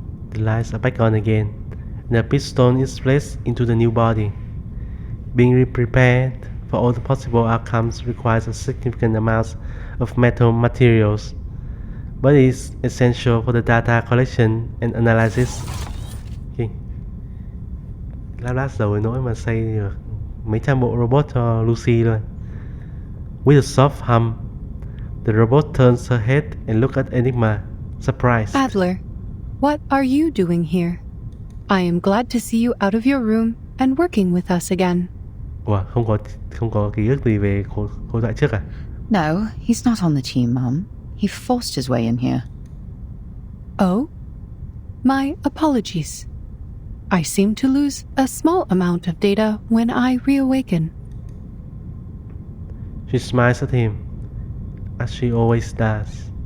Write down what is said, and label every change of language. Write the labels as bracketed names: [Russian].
[English] The lights are back on again, and the piston is placed into the new body. Being prepared for all the possible outcomes requires a significant amount of metal materials, but it is essential for the data collection and analysis. [Vietnamese] Lát lát rồi nỗi mà xây được mấy trăm bộ robot cho Lucy luôn. [English] With a soft hum, the robot turns her head and looks at Enigma, surprised. Adler, what are you doing here? I am glad to see you out of your room and working with us again. [Vietnamese] Ủa, không có ký ức gì về cô dạy trước à? [English] No, he's not on the team, Mum. He forced his way in here. Oh? My apologies. I seem to lose a small amount of data when I reawaken. She smiles at him, as she always does.